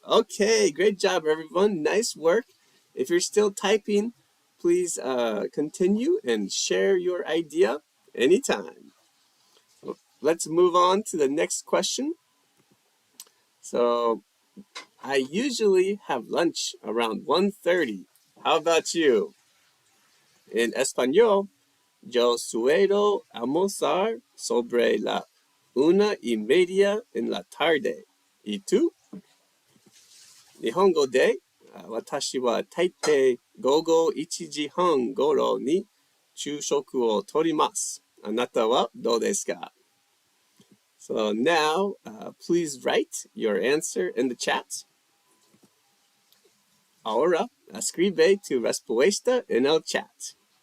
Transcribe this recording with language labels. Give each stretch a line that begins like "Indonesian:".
English: Okay, great job, everyone. Nice work. If you're still typing, please continue and share your idea anytime. Let's move on to the next question. So, I usually have lunch around 1:30. How about you?
Spanish: In español, yo suelo almorzar sobre la 1:30 en la tarde. ¿Y tú?
Japanese: 日本語で、私は大抵午後1時半頃に昼食をとります。あなたはどうですか?
English: So now, please write your answer in the chat.
Spanish: Ahora, escribe tu respuesta en el chat.